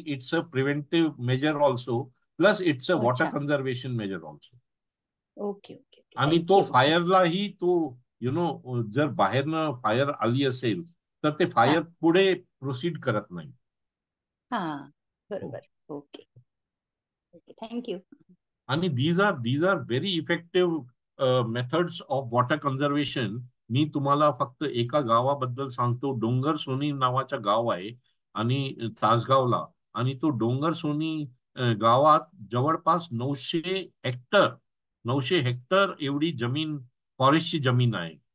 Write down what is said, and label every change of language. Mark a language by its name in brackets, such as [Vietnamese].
[English] It's a preventive measure also, plus it's a water अच्छा, conservation measure also. Okay okay okay. [Marathi] आणि तो [English] Thank you. [Marathi] फायरलाही तो जर बाहेरनं फायर आली असेल तर ते हा फायर पुढे प्रोसीड करत नाही. हा, हो. [English] बरोबर. Okay okay, thank you. आणि these are very effective methods of water conservation. [Marathi] मी तुम्हाला फक्त एका गावाबद्दल सांगतो. डोंगर सोनी नावाचं गाव आहे आणि तासगावला. आणि तो डोंगर सोनी गावात जवळपास 900 हेक्टर एवढी जमीन फॉरेस्टची जमीन आहे.